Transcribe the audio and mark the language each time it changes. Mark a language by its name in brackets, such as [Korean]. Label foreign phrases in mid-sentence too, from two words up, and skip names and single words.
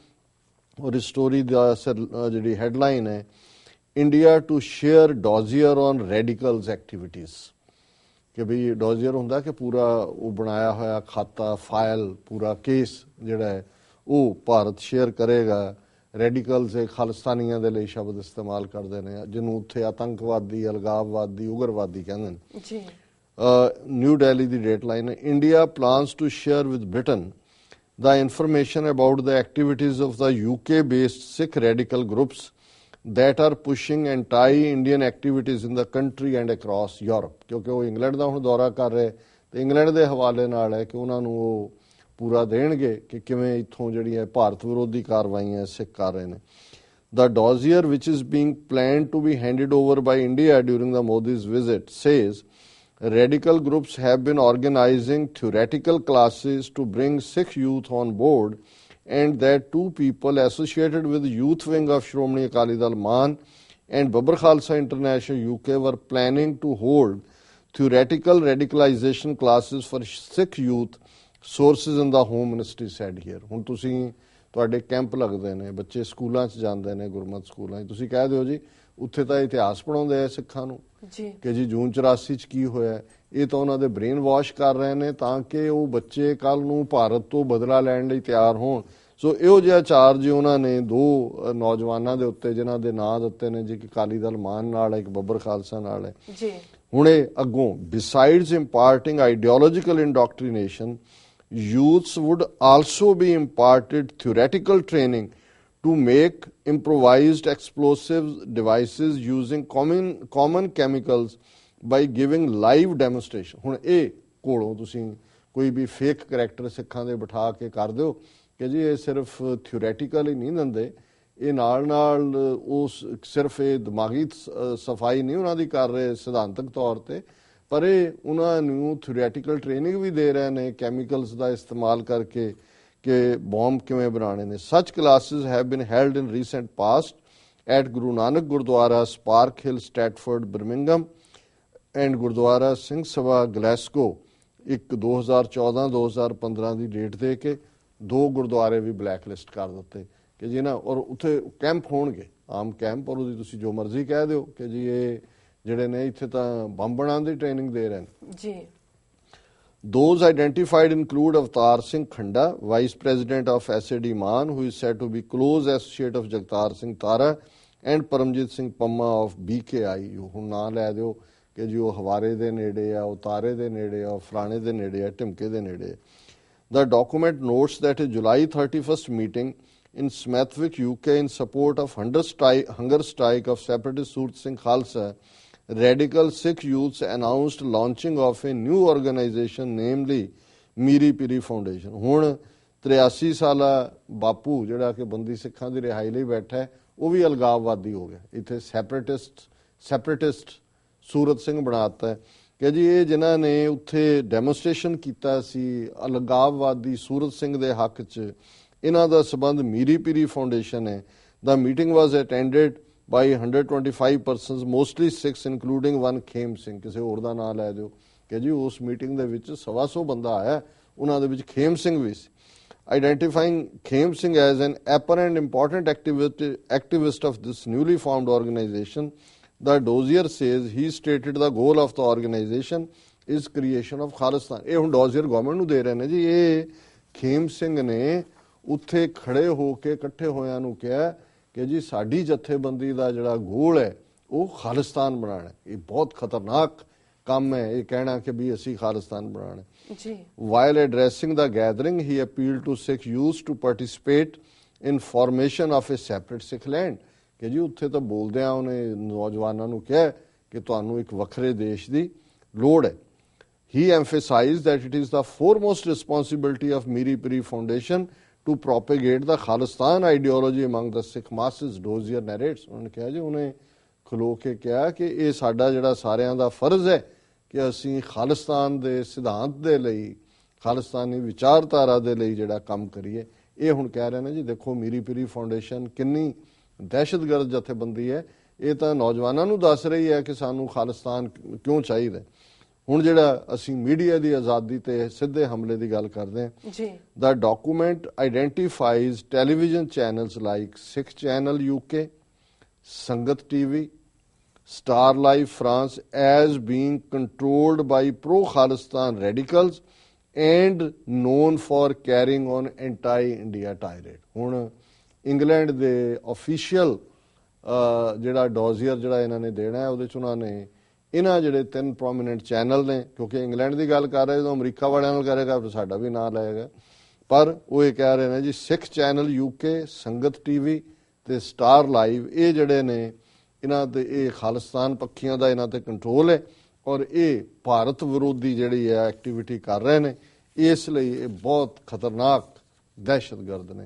[Punjabi] ਔਰ ਇਸ ਸਟੋਰੀ ਦਾ ਜਿਹੜੀ ਹੈਡਲਾਈਨ ਹੈ, [English] India to share dossier on radicals activities, [Punjabi] ਕਿ ਵੀ ਡੋਜ਼ੀਅਰ ਹੁੰਦਾ ਕਿ ਪੂਰਾ ਉਹ ਬਣਾਇਆ ਹੋਇਆ ਖਾਤਾ ਫਾਈਲ ਪੂਰਾ ਕੇਸ ਜਿਹੜਾ ਹੈ ਉਹ ਭਾਰਤ ਸ਼ੇਅਰ ਕਰੇਗਾ। ਰੈਡੀਕਲਸ ਇਹ ਖਾਲਿਸਤਾਨੀਆਂ ਦੇ ਲਈ ਸ਼ਬਦ ਇਸਤੇਮਾਲ ਕਰਦੇ ਨੇ, ਜਿਹਨੂੰ ਉੱਥੇ ਆਤੰਕਵਾਦੀ, ਅਲਗਾਵਵਾਦੀ, ਉਗਰਵਾਦੀ ਕਹਿੰਦੇ ਨੇ ਜੀ। ਨਿਊ ਦਿੱਲੀ ਦੀ ਡੇਟਲਾਈਨ ਹੈ, [English] India plans to share with Britain the information about the activities of the UK-based Sikh radical groups that are pushing anti-Indian activities in the country and across Europe, [Punjabi] ਕਿਉਂਕਿ ਉਹ ਇੰਗਲੈਂਡ ਦਾ ਹੁਣ ਦੌਰਾ ਕਰ ਰਹੇ ਤੇ ਇੰਗਲੈਂਡ ਦੇ ਹਵਾਲੇ ਨਾਲ ਹੈ ਕਿ ਉਹਨਾਂ ਨੂੰ ਉਹ ਪੂਰਾ ਦੇਣਗੇ ਕਿ ਕਿਵੇਂ ਇੱਥੋਂ ਜਿਹੜੀਆਂ ਭਾਰਤ ਵਿਰੋਧੀ ਕਾਰਵਾਈਆਂ ਸਿੱਖ ਕਰ ਰਹੇ ਨੇ। [English] The dossier, which is being planned to be handed over by India during the Modi's visit, says radical groups have been organizing theoretical classes to bring Sikh youth on board, and that two people associated with the youth wing of Shromani Akali Dal Man and Babbar Khalsa International UK were planning to hold theoretical radicalization classes for Sikh youth, sources in the Home Ministry said here। [Punjabi] ਹੁਣ ਤੁਸੀਂ ਤੁਹਾਡੇ ਕੈਂਪ ਲੱਗਦੇ ਨੇ, ਬੱਚੇ ਸਕੂਲਾਂ 'ਚ ਜਾਂਦੇ ਨੇ, ਗੁਰਮਤ ਸਕੂਲਾਂ 'ਚ, ਤੁਸੀਂ ਕਹਿ ਦਿਓ ਜੀ ਉੱਥੇ ਤਾਂ ਇਤਿਹਾਸ ਪੜ੍ਹਾਉਂਦੇ ਆ ਸਿੱਖਾਂ ਨੂੰ ਕਿ ਜੀ ਜੂਨ 84 'ਚ ਕੀ ਹੋਇਆ, ਇਹ ਤਾਂ ਉਹਨਾਂ ਦੇ [English] brain wash [Punjabi] ਕਰ ਰਹੇ ਨੇ ਤਾਂ ਕਿ ਉਹ ਬੱਚੇ ਕੱਲ ਨੂੰ ਭਾਰਤ ਤੋਂ ਬਦਲਾ ਲੈਣ ਲਈ ਤਿਆਰ ਹੋਣ। ਸੋ ਇਹੋ ਜਿਹਾ ਚਾਰਜ ਉਹਨਾਂ ਨੇ ਦੋ ਨੌਜਵਾਨਾਂ ਦੇ ਉੱਤੇ ਜਿਨ੍ਹਾਂ ਦੇ ਨਾਂ ਦਿੱਤੇ ਨੇ ਜੀ, ਕਿ ਅਕਾਲੀ ਦਲ ਮਾਨ ਨਾਲ ਹੈ, ਇੱਕ ਬੱਬਰ ਖਾਲਸਾ ਨਾਲ ਹੈ ਜੀ। ਹੁਣ ਇਹ ਅੱਗੋਂ [English] besides imparting ideological indoctrination, youths would also be imparted theoretical training to make improvised explosive devices using common chemicals by giving live demonstration। [Punjabi] ਹੁਣ ਇਹ ਕੋਲੋਂ ਤੁਸੀਂ ਕੋਈ ਵੀ ਫੇਕ ਕਰੈਕਟਰ ਸਿੱਖਾਂ ਦੇ ਬਿਠਾ ਕੇ ਕਰ ਦਿਓ ਕਿ ਜੀ ਇਹ ਸਿਰਫ ਥਿਓਰੈਟੀਕਲ ਹੀ ਨਹੀਂ ਦਿੰਦੇ, ਇਹ ਨਾਲ ਉਸ ਸਿਰਫ ਇਹ ਦਿਮਾਗੀ ਸਫਾਈ ਨਹੀਂ ਉਹਨਾਂ ਦੀ ਕਰ ਰਹੇ ਸਿਧਾਂਤਕ ਤੌਰ ਤੇ, ਪਰ ਇਹ ਉਹਨਾਂ ਨੂੰ [English] theoretical training [Punjabi] ਵੀ ਦੇ ਰਹੇ ਨੇ ਕੈਮੀਕਲਸ ਦਾ ਇਸਤੇਮਾਲ ਕਰਕੇ ਕਿ ਬੌਂਬ ਕਿਵੇਂ ਬਣਾਉਣੇ ਨੇ। [English] Such classes have been held in recent past at Guru Nanak Gurdwara, Spark Hill, Stratford, Birmingham and Gurdwara Singh Sabha, Glasgow। [Punjabi] ਇੱਕ 2014-2015 ਦੀ ਡੇਟ ਦੇ ਕੇ ਦੋ ਗੁਰਦੁਆਰੇ ਵੀ [English] black list [Punjabi] ਕਰ ਦਿੱਤੇ ਕਿ ਜੀ ਨਾ, ਔਰ ਉੱਥੇ ਕੈਂਪ ਹੋਣਗੇ, ਆਮ ਕੈਂਪ, ਔਰ ਉਹਦੀ ਤੁਸੀਂ ਜੋ ਮਰਜ਼ੀ ਕਹਿ ਦਿਓ ਕਿ ਜੀ ਇਹ ਜਿਹੜੇ ਨੇ ਇੱਥੇ ਤਾਂ ਬੰਬ ਬਣਾਉਣ ਦੀ ਟ੍ਰੇਨਿੰਗ ਦੇ ਰਹੇ ਨੇ ਜੀ। [English] Those identified include Avtar Singh Khanda, Vice President of SAD Man, who is said to be close associate of Jagtar Singh Tara, and Paramjit Singh Pamma of BKI। [Punjabi] ਹੁਣ ਨਾਂ ਲੈ ਦਿਓ ਕਿ ਜੀ ਉਹ ਹਵਾਰੇ ਦੇ ਨੇੜੇ ਆ, ਉਹ ਤਾਰੇ ਦੇ ਨੇੜੇ ਆ, ਉਹ ਫਲਾਣੇ ਦੇ ਨੇੜੇ ਆ, ਢਿਮਕੇ ਦੇ ਨੇੜੇ। [English] The document notes that a July 31st meeting in Smethwick, UK, in support of hunger strike of separatist Surat Singh Khalsa, radical Sikh youths announced launching of a new organization, namely Miri Piri Foundation। [Punjabi] ਹੁਣ 83 ਸਾਲਾ ਬਾਪੂ ਜਿਹੜਾ ਕਿ ਬੰਦੀ ਸਿੱਖਾਂ ਦੀ ਰਿਹਾਈ ਲਈ ਬੈਠਾ ਹੈ, ਉਹ ਵੀ ਅਲਗਾਵਵਾਦੀ ਹੋ ਗਿਆ। ਇੱਥੇ ਸੈਪਰੇਟਿਸਟ ਸੂਰਤ ਸਿੰਘ ਬਣਾਤਾ ਹੈ ਕਿ ਜੀ ਇਹ ਜਿਨ੍ਹਾਂ ਨੇ ਉੱਥੇ ਡੈਮੋਨਸਟ੍ਰੇਸ਼ਨ ਕੀਤਾ ਸੀ ਅਲਗਾਵਵਾਦੀ ਸੂਰਤ ਸਿੰਘ ਦੇ ਹੱਕ 'ਚ, ਇਹਨਾਂ ਦਾ ਸਬੰਧ ਮੀਰੀ ਪੀਰੀ ਫਾਊਂਡੇਸ਼ਨ ਹੈ। [English] The meeting was attended by 125 persons, mostly Sikhs, including one Khem Singh। [Punjabi] ਕਿਸੇ ਹੋਰ ਦਾ ਨਾਂ ਲੈ ਦਿਓ ਕਿ ਜੀ ਉਸ ਮੀਟਿੰਗ ਦੇ ਵਿੱਚ 125 ਬੰਦਾ ਆਇਆ, ਉਹਨਾਂ ਦੇ ਵਿੱਚ ਖੇਮ ਸਿੰਘ ਵੀ ਸੀ। [English] Identifying Khem Singh as an apparent important activist of this newly formed organization, the dossier says he stated the goal of the organization is creation of Khalistan। [Punjabi] ਇਹ ਹੁਣ dossier ਗਵਰਨਮੈਂਟ ਨੂੰ ਦੇ ਰਹੇ ਨੇ ਜੀ। ਇਹ ਖੇਮ ਸਿੰਘ ਨੇ ਉੱਥੇ ਖੜੇ ਹੋ ਕੇ ਇਕੱਠੇ ਹੋਇਆਂ ਨੂੰ ਕਿਹਾ ਕਿ ਜੀ ਸਾਡੀ ਜਥੇਬੰਦੀ ਦਾ ਜਿਹੜਾ ਗੋਲ ਹੈ ਉਹ ਖਾਲਿਸਤਾਨ ਬਣਾਉਣਾ। ਇਹ ਬਹੁਤ ਖਤਰਨਾਕ ਕੰਮ ਹੈ ਇਹ ਕਹਿਣਾ ਕਿ ਵੀ ਅਸੀਂ ਖਾਲਿਸਤਾਨ ਬਣਾਉਣਾ ਜੀ। [English] While addressing the gathering, he appealed to Sikh youth to participate in formation of a separate Sikh land। [Punjabi] ਕਿ ਜੀ ਉੱਥੇ ਤਾਂ ਬੋਲਦਿਆਂ ਉਹਨੇ ਨੌਜਵਾਨਾਂ ਨੂੰ ਕਿਹਾ ਕਿ ਤੁਹਾਨੂੰ ਇੱਕ ਵੱਖਰੇ ਦੇਸ਼ ਦੀ ਲੋੜ ਹੈ। [English] He emphasized that it is the foremost responsibility of Miri Piri Foundation to propagate the Khalistan ideology among the Sikh masses, dossier narrates। [Punjabi] ਉਹਨੇ ਕਿਹਾ ਜੀ, ਉਹਨੇ ਖਲੋ ਕੇ ਕਿਹਾ ਕਿ ਇਹ ਸਾਡਾ ਜਿਹੜਾ ਸਾਰਿਆਂ ਦਾ ਫਰਜ਼ ਹੈ ਕਿ ਅਸੀਂ ਖਾਲਿਸਤਾਨ ਦੇ ਸਿਧਾਂਤ ਦੇ ਲਈ ਖਾਲਿਸਤਾਨੀ ਵਿਚਾਰਧਾਰਾ ਦੇ ਲਈ ਜਿਹੜਾ ਕੰਮ ਕਰੀਏ। ਇਹ ਹੁਣ ਕਹਿ ਰਹੇ ਨੇ ਜੀ ਦੇਖੋ ਮੀਰੀ ਪੀਰੀ ਫਾਊਂਡੇਸ਼ਨ ਕਿੰਨੀ ਦਹਿਸ਼ਤਗਰਦ ਜਥੇਬੰਦੀ ਹੈ, ਇਹ ਤਾਂ ਨੌਜਵਾਨਾਂ ਨੂੰ ਦੱਸ ਰਹੀ ਹੈ ਕਿ ਸਾਨੂੰ ਖਾਲਿਸਤਾਨ ਕਿਉਂ ਚਾਹੀਦਾ। ਹੁਣ ਜਿਹੜਾ ਅਸੀਂ ਮੀਡੀਆ ਦੀ ਆਜ਼ਾਦੀ ਤੇ ਸਿੱਧੇ ਹਮਲੇ ਦੀ ਗੱਲ ਕਰਦੇ ਹਾਂ ਜੀ, [English] The document identifies television channels like Sikh Channel UK, Sangat TV, Star Live France as being controlled by pro-Khalistan radicals and known for carrying on anti-India tirade। [Punjabi] ਹੁਣ ਇੰਗਲੈਂਡ ਦੇ ਆਫੀਸ਼ੀਅਲ ਜਿਹੜਾ ਡੋਜ਼ੀਅਰ ਜਿਹੜਾ ਇਹਨਾਂ ਨੇ ਦੇਣਾ ਹੈ ਉਹਦੇ 'ਚ ਉਹਨਾਂ ਨੇ ਇਹਨਾਂ ਜਿਹੜੇ 3 [English] prominent channel [Punjabi] ਨੇ, ਕਿਉਂਕਿ ਇੰਗਲੈਂਡ ਦੀ ਗੱਲ ਕਰ ਰਹੇ ਜਦੋਂ ਅਮਰੀਕਾ ਵਾਲਿਆਂ ਨਾਲ ਕਰੇਗਾ ਫਿਰ ਸਾਡਾ ਵੀ ਨਾਂ ਲਏਗਾ, ਪਰ ਉਹ ਇਹ ਕਹਿ ਰਹੇ ਨੇ ਜੀ ਸਿੱਖ ਚੈਨਲ UK, ਸੰਗਤ TV ਤੇ ਸਟਾਰ ਲਾਈਵ ਇਹ ਜਿਹੜੇ ਨੇ ਇਹਨਾਂ ਤੇ ਇਹ ਖਾਲਿਸਤਾਨ ਪੱਖੀਆਂ ਦਾ ਇਹਨਾਂ ਤੇ ਕੰਟਰੋਲ ਹੈ ਔਰ ਇਹ ਭਾਰਤ ਵਿਰੋਧੀ ਜਿਹੜੀ ਹੈ ਐਕਟੀਵਿਟੀ ਕਰ ਰਹੇ ਨੇ, ਇਸ ਲਈ ਇਹ ਬਹੁਤ ਖਤਰਨਾਕ ਦਹਿਸ਼ਤਗਰਦ ਨੇ।